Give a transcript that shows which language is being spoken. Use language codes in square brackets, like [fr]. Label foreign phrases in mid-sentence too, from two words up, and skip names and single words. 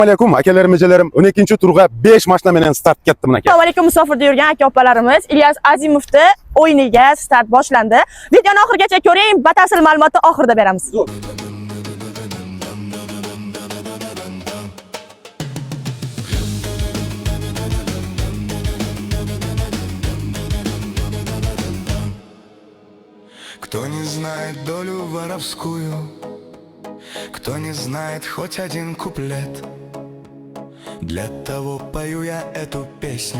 [uz] Alaykum akalarim, ijalarim. 12-turga 5 mashina bilan start ketdim aka. Assalomu alaykum musofirda yurgan aka-opalarimiz. Ilyos Azimovning o'yiniga start boshlandi. Videoni oxirigacha ko'ring, batafsil ma'lumotni oxirida beramiz. [ru] Кто не знает долю воровскую, кто не знает хоть один куплет, для того пою я эту песню.